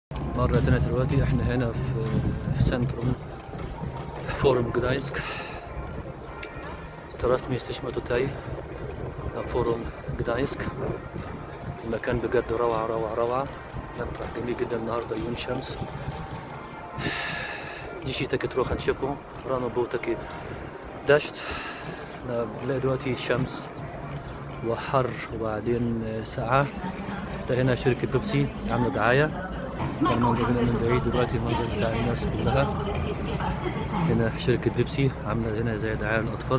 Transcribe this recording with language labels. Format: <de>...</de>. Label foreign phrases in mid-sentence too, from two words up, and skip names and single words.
<ar>مرة تانية دلوقتي احنا هنا في سنتروم فورум Gdańsk.</ar> <pl>Teraz my jesteśmy tutaj na forum Gdańsk.</pl> <ar>المكان بجد روعة روعة روعة. ينطلع جميل جدا النهاردة يوم شمس.</ar> <pl>Dzisiaj takie trochę ciepło. Rano był taki deszcz.</pl> <ar>بنلاقي دلوقتي شمس وحر وبعدين ساعة. ده هنا شركة بيبسي عاملة دعاية. المنظر هنا من بعيد دلوقتي المنظر بتاع الناس كلها. هنا شركة بيبسي عاملة هنا زي دعاية للأطفال.</ar>